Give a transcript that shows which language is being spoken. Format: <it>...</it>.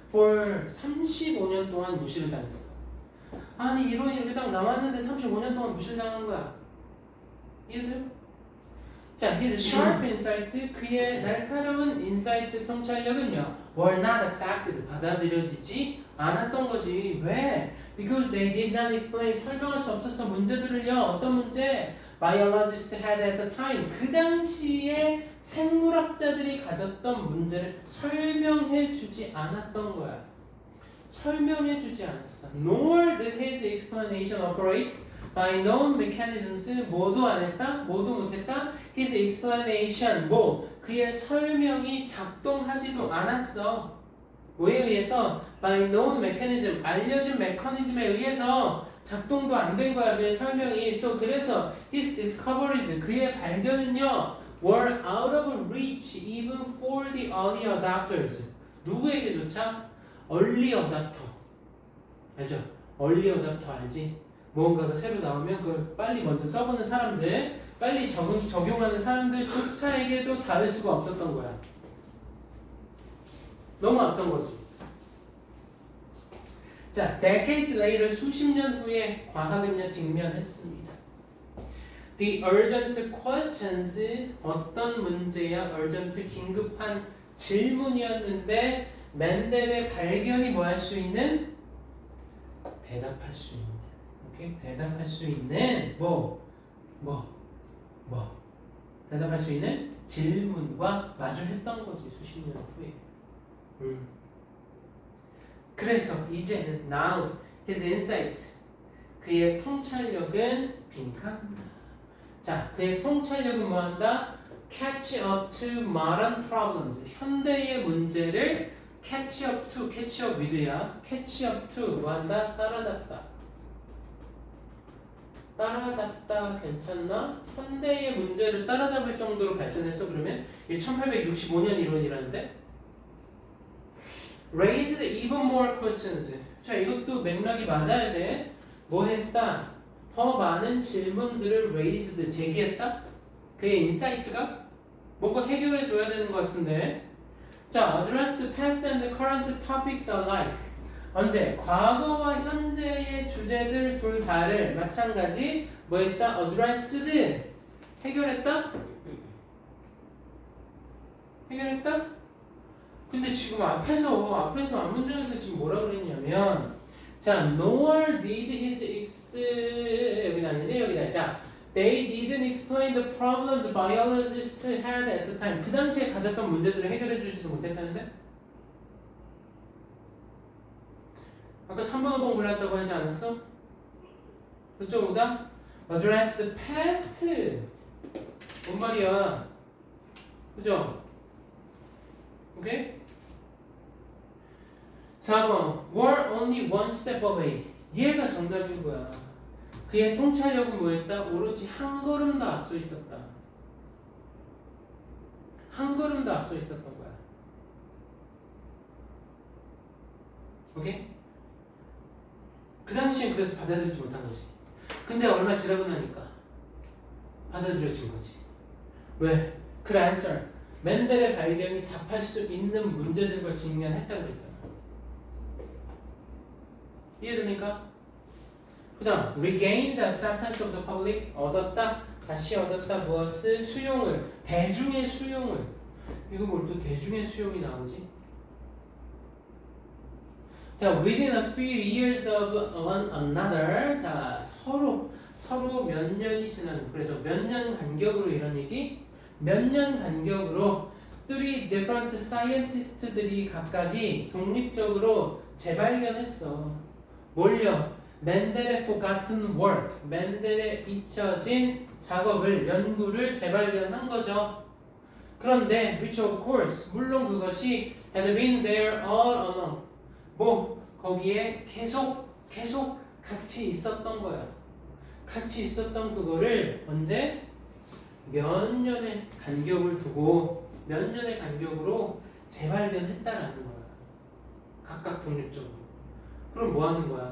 <ko>for 35년 동안 무시를 당했어. 아니 이론이 이렇게 딱 나왔는데 35년 동안 무시를 당한 거야. 이해돼요? 자,</ko> <en>his sharp insight,</en> <ko>그의 날카로운 인사이트 통찰력은요,</ko> <en>were not accepted,</en> <ko>받아들여지지 않았던 거지. 왜?</ko> <en>Because they did not explain,</en> <ko>설명할 수 없었어. 문제들을요. 어떤 문제?</ko> <en>Biologists had at the time,</en> <ko>그 당시에 생물학자들이 가졌던 문제를 설명해주지 않았던 거야. 설명해주지 않았어.</ko> <en>Nor did his explanation operate by known mechanisms.</en> <ko>모두 안 했다? 모두 못했다? His explanation, 그의 설명이 작동하지도 않았어. 뭐에 의해서?</ko> <en>By known mechanism,</en> <ko>알려진 메커니즘에 의해서 작동도 안 된 거야. 그의 설명이.</ko> <en>So</en> <ko>그래서</ko> <en>his discoveries,</en> <ko>그의 발견은요,</ko> <en>were out of reach even for the early adopters.</en> <ko>누구에게조차? early adopter. 알죠? early adopter 알지? 뭔가가 새로 나오면 그걸 빨리 먼저 써보는 사람들, 빨리 적용하는 사람들조차에게도 닿을 수가 없었던 거야. 너무 앞선 거지. 자, decades later 수십 년 후에 과학은요 직면했습니다.</ko> <en>The urgent questions</en> <ko>어떤 문제야? urgent 긴급한 질문이었는데 맨델의 발견이 뭐 할 수 있는? 대답할 수 있는. 오케이? 대답할 수 있는 대답할 수 있는 질문과 마주했던 거지 수십 년 후에. 그래서 이제는</ko> <en>now his insights</en> <ko>그의 통찰력은 빈칸입니다. 자, 그의 통찰력은 뭐한다? catch up to modern problems 현대의 문제를 catch up to catch up with야 catch up to 뭐한다? 따라잡다. 따라잡다 괜찮나? 현대의 문제를 따라잡을 정도로 발전했어. 그러면 이게 1865년 이론이라는데 raised even more questions. 자, 이것도 맥락이 맞아야 돼. 뭐 했다? 더 많은 질문들을 raised 제기했다. 그의 인사이트가 뭔가 해결해 줘야 되는 것 같은데.</ko> <en>자, addressed past and current topics alike.</en> <ko>언제? 과거와 현재의 주제들 둘 다를 마찬가지 뭐 했다? addressed 해결했다? 해결했다? 근데 지금 앞에서 앞문장에서 지금 뭐라 그랬냐면 자, nor did his 여기는 아닌데 여기다.</ko> <en>자, they didn't explain the problems biologists had at the time.</en> <ko>그 당시에 가졌던 문제들을 해결해 주지도 못했다는데? 아까 3번 5번 골랐다고 하지 않았어? 그쪽 오다? address the past 뭔 말이야? 그죠? 오케이? 4번</ko> <en>were only one step away</en> <ko>얘가 정답인 거야. 그의 통찰력은 뭐였다? 오로지 한 걸음 더 앞서 있었다. 한 걸음 더 앞서 있었던 거야. 오케이? 그 당시엔 그래서 받아들이지 못한 거지. 근데 얼마 지나고 나니까 받아들여진 거지. 왜? 그 answer. 맨델의 발견이 답할 수 있는 문제들과 직면했다고 그랬잖아. 이해됩니까?</ko> <en>그 다음 regain the acceptance of the public</en> <ko>얻었다. 다시 얻었다. 무엇을? 수용을. 대중의 수용을. 이거 뭘 또 대중의 수용이 나오지?</ko> <en>자, within a few years of one another.</en> <ko>자, 서로 몇 년이 지나는. 그래서 몇 년 간격으로 이런 얘기? 몇 년 간격으로</ko> <en>three different scientists들이</en> <ko>각각이 독립적으로 재발견했어. 뭘요? 맨델의 forgotten work. 맨델의 잊혀진 작업을, 연구를 재발견한 거죠. 그런데</ko> <en>which of course</en> <ko>물론 그것이</ko> <en>had been there all along.</en> <ko>거기에 계속 같이 있었던 거야. 같이 있었던 그거를 언제? 몇 년의 간격을 두고 몇 년의 간격으로 재발견했다라는 거야. 각각 독립적으로. 그럼 뭐 하는 거야?</ko>